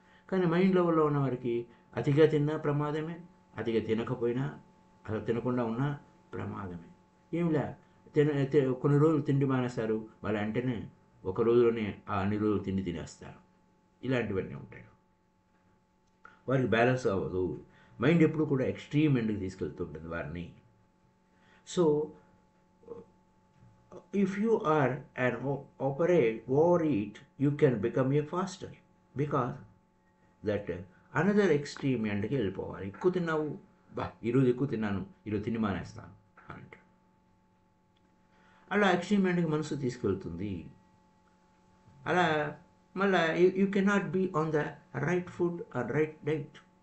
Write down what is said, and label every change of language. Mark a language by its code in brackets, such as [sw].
[te] కానీ మైండ్ లెవెల్లో ఉన్న వారికి అతిగా తిన్నా ప్రమాదమే, అతిగా తినకపోయినా, అసలు తినకుండా ఉన్నా ప్రమాదమే. ఏమిలే కొన్ని రోజులు తిండి మానేస్తారు, వాళ్ళు వెంటనే ఒక రోజులోనే ఆ అన్ని రోజులు తిండి తినేస్తారు. ఇలాంటివన్నీ ఉంటాయి. వారికి బ్యాలెన్స్ అవ్వదు. మైండ్ ఎప్పుడు కూడా ఎక్స్ట్రీమ్ ఎండ్కి తీసుకెళ్తుంటుంది వారిని. [en] so if you are an overeat, you can become a faster, because that another extreme [te] ఎండ్కి వెళ్ళిపోవాలి. ఎక్కువ తిన్నావు, ఈరోజు ఎక్కువ తిన్నాను, ఈరోజు తిని మానేస్తాను అంటే అలా ఎక్స్ట్రీమ్ ఎండ్కి మనసు తీసుకెళ్తుంది. అలా మళ్ళా [en] You cannot be on the right food or right diet.